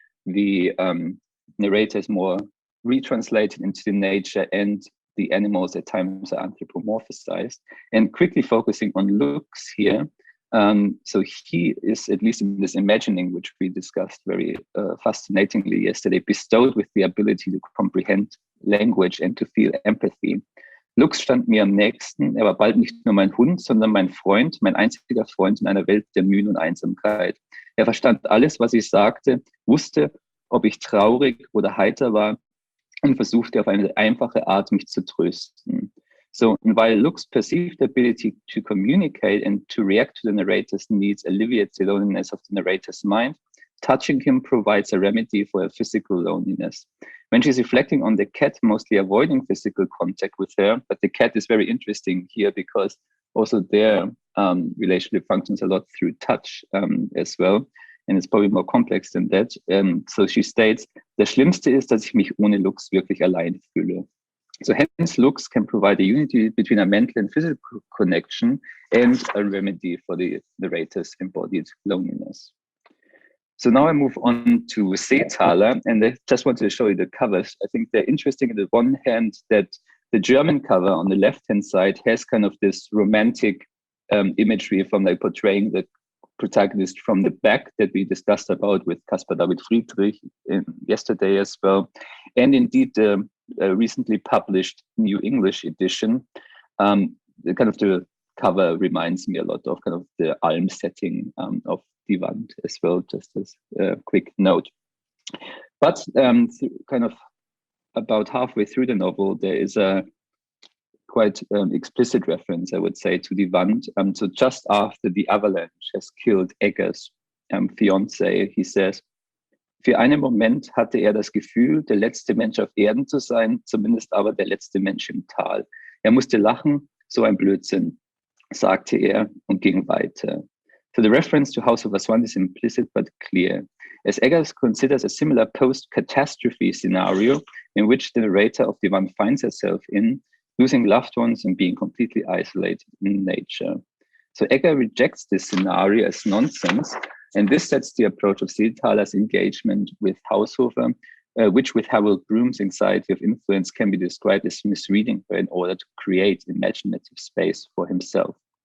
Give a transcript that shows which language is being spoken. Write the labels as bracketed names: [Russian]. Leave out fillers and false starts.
[English] The narrator is more retranslated into the nature, and the animals at times are anthropomorphized. And quickly focusing on looks here. So he is, at least in this imagining, which we discussed very fascinatingly yesterday, bestowed with the ability to comprehend language and to feel empathy. [German] Lux stand mir am nächsten, er war bald nicht nur mein Hund, sondern mein Freund, mein einziger Freund in einer Welt der Mühen und Einsamkeit. Er verstand alles, was ich sagte, wusste, ob ich traurig oder heiter war, und versuchte auf eine einfache Art, mich zu trösten. [English] So, and while Lux perceived the ability to communicate and to react to the narrator's needs alleviates the loneliness of the narrator's mind, touching him provides a remedy for a physical loneliness. When she's reflecting on the cat, mostly avoiding physical contact with her, but the cat is very interesting here because also their relationship functions a lot through touch as well. And it's probably more complex than that. So she states, [German] das Schlimmste ist, dass ich mich ohne Lux wirklich allein fühle. [English] So hence Lux can provide a unity between a mental and physical connection and a remedy for the narrator's embodied loneliness. So now I move on to Seethaler, and I just wanted to show you the covers. I think they're interesting on the one hand that the German cover on the left-hand side has kind of this romantic imagery from like portraying the protagonist from the back that we discussed about with Caspar David Friedrich yesterday as well. And indeed, the recently published New English edition, the cover reminds me a lot of kind of the Alm setting of Die Wand as well, just as a quick note. But kind of about halfway through the novel, there is a quite explicit reference, I would say, to Die Wand. So just after the avalanche has killed Egger's fiancé, he says, [German] für einen Moment hatte das Gefühl, der letzte Mensch auf Erden zu sein, zumindest aber der letzte Mensch im Tal. Er musste lachen, so ein Blödsinn, sagte und ging weiter. [English] So the reference to Haushofer's Wand is implicit but clear, as Eggers considers a similar post-catastrophe scenario in which the narrator of Die Wand finds herself in, losing loved ones and being completely isolated in nature. So Egger rejects this scenario as nonsense, and this sets the approach of Seethaler's engagement with Haushofer, which with Harold Bloom's anxiety of influence can be described as misreading her in order to create imaginative space for himself.